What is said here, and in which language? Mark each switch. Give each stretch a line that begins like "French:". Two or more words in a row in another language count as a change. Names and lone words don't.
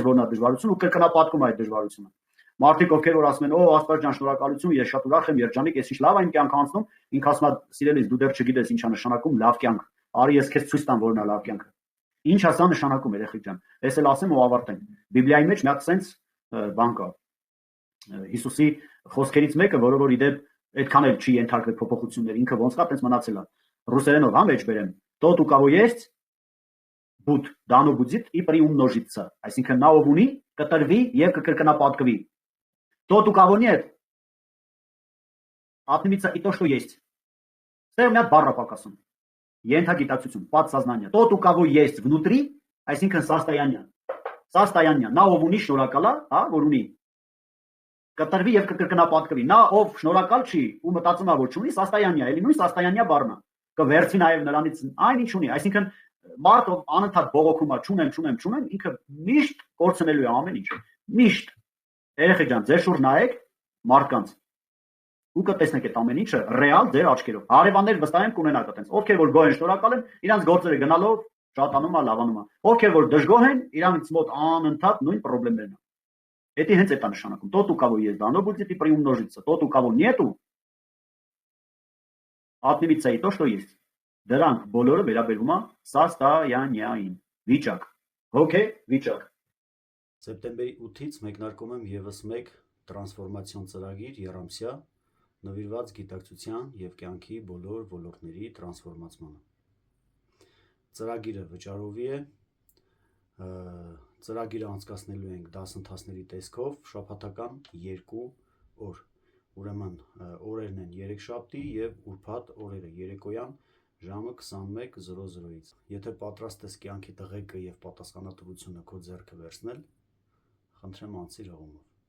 Armenian: որն է դժվարություն ու կրկնապատկում այդ դժվարությունը։ Մարդիկ ովքեր որ ասում են, օ, Աստված ջան, շնորհակալություն, ես շատ ուրախ եմ, երջանիկ, այս ինչ լավ է իմ կյանքը անցնում, ինքը ասում է, սիրելիս, դու դեռ չգիտես ինչա նշանակում լավ կյանք, արի ես քեզ ցույց տամ որն է լավ կյանքը։ Ինչ է սա նշանակում, երեխեք ջան։ Ես էլ ասեմ ու ավարտեմ։ Բիբլիայի մեջ մի հատ sense բան կա։ Հիսուսի խոսքերից մեկը, որը որ իդեպ այդքան էլ չի ենթարկվել փոփոխություններ, ինքը ոնց կա, տենց մնացել է։ Ռուսերենով հա մեջ բերեմ։
Russian: Тот, у кого есть, будет дано будет и приумножится.
Armenian: Այսինքն նա ով ունի, կտրվի եւ կկրկնապատկվի։
Russian: Тот, у кого нет, отнимется и то, что есть.
Armenian: Ստեղ մի հատ բառ ապակասում։ Ենթագիտակցություն,
Russian: подсознание. Тот, у кого есть внутри, այսինքն состояние. Состояние.
Armenian: Նա ով ունի շնորհակալ է, հա, որ ունի կտրվի եւ կկրկնապատկվի։ Նա ով շնորհակալ չի ու մտածում է որ չունի, состояние, էլի նույն состояние բառն է։ Կվերցվի նաեւ նրանից այն ինչ ունի, այսինքն մարդ ով անընդհատ բողոքում է, չունեմ, ինքը միշտ կորցնելու է ամեն ինչ։ Միշտ։ Երեխեք ջան, ձեր շուրջ նայեք մարդկանց։ Ու կտեսնեք այդ ամեն ինչը ռեալ ձեր աչքերով։ Հարևաններ վստահ եմ կունենաք այտենց։ Ովքեր որ գոհ են, շնորհակալ են, իրանց գործերը գնալով շատանում է, լավանում է։ Ովքեր որ դժգոհ են, իրանց մոտ անընդհատ նույն խնդիրներն են։ Это հենց это նշանակում։
Russian: Тот, у кого есть, дано будет и приумножится. Тот, у кого нету, отнимется и то, что есть.
Armenian: Դրանք բոլորը վերաբերում է սաստայանյային վիճակ։ Okay, վիճակ։ Սեպտեմբերի 8-ից մեկնարկում եմ եւս մեկ տրանսֆորմացիոն ծրագիր երամսյա, նվիրված գիտակցության եւ կյանքի բոլոր ոլորտների տրանսֆորմացմանը։ Ծրագիրը վճարովի է, ծրագիրը անցկացնելու ենք դասընթացների տեսքով շաբաթական 2 օր։ Ուրեմն օրերն են երեքշաբթի եւ ուրբաթ օրերը երեկոյան ժամը 21:00-ից։ Եթե պատրաստ ես կյանքի տղեկը եւ պատասխանատվությունը քո ձեռքը վերցնել, խնդրեմ անցիր հողումով։